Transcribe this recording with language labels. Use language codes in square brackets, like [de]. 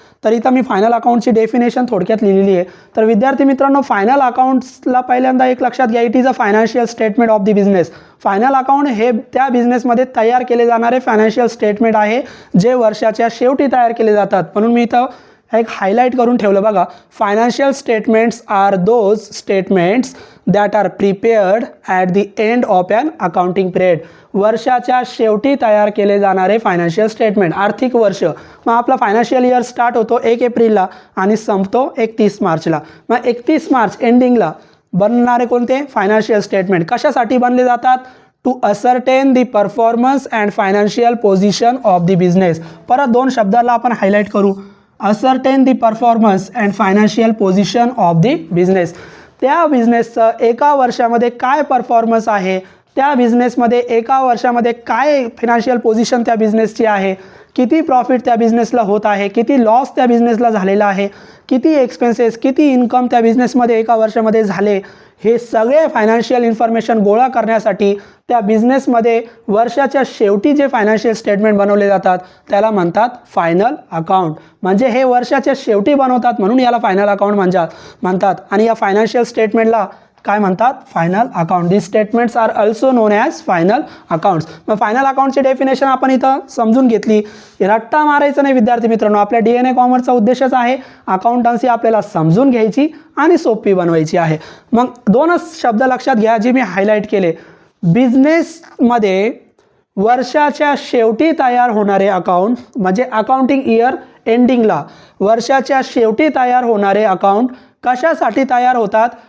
[mr] तर इथं मी final अकाउंटची definition थोडक्यात लिहिलेली आहे. तर विद्यार्थी मित्रांनो, फायनल अकाउंट्सला पहिल्यांदा एक लक्षात घ्या, [en] It is a financial statement of the business. [mr] Final account हे त्या बिझनेसमध्ये तयार केले जाणारे फायनान्शियल स्टेटमेंट आहे जे वर्षाच्या शेवटी तयार केले जातात. म्हणून मी इथं एक हायलाईट करून ठेवलं बघा. [en] Financial statements are those statements that are prepared at the end of an accounting period. [mr] वर्षाच्या शेवटी तयार केले जाणारे फायनान्शियल स्टेटमेंट. आर्थिक वर्ष, मग आपला फायनान्शियल इयर स्टार्ट होतो 1 एप्रिलला आणि संपतो 31 मार्चला. मग 31 मार्च एंडिंगला बनणारे कोणते फायनान्शियल स्टेटमेंट कशासाठी बनले जातात? [en] To ascertain the performance and financial position of the business. [mr] परत दोन शब्दाला आपण हायलाईट करू. [en] Ascertain the performance and financial position of the business. [mr] त्या बिझनेसचं एका वर्षामध्ये काय परफॉर्मन्स आहे, त्या बिझनेसमध्ये एका वर्षामध्ये काय फायनान्शियल पोझिशन त्या बिझनेसची आहे, किती प्रॉफिट त्या बिझनेसला होत आहे, किती लॉस त्या बिझनेसला झालेला आहे, किती एक्सपेन्सेस, किती इन्कम त्या बिझनेसमध्ये एका वर्षामध्ये झाले, हे सगळे फायनान्शियल इन्फॉर्मेशन गोळा करण्यासाठी त्या बिझनेसमध्ये वर्षाच्या शेवटी जे फायनान्शियल स्टेटमेंट बनवले जातात त्याला म्हणतात फायनल अकाउंट. म्हणजे हे वर्षाच्या शेवटी बनवतात म्हणून याला फायनल अकाउंट म्हणतात. आणि या फायनान्शियल स्टेटमेंटला काय म्हणतात? Final account. [en] This statements are also known as final accounts. [mr] मग फायनल अकाउंटची डेफिनेशन आपण इथं समजून घेतली. रट्टा मारायचं नाही विद्यार्थी मित्रांनो. आपल्या DNA कॉमर्सचा उद्देशच आहे अकाउंटन्सी आपल्याला समजून घ्यायची आणि सोपी बनवायची आहे. मग दोनच शब्द लक्षात घ्या जे मी हायलाईट केले. बिझनेसमध्ये वर्षाच्या शेवटी तयार होणारे अकाउंट म्हणजे अकाउंटिंग इयर एंडिंगला वर्षाच्या शेवटी तयार होणारे अकाउंट कशासाठी तयार होतात?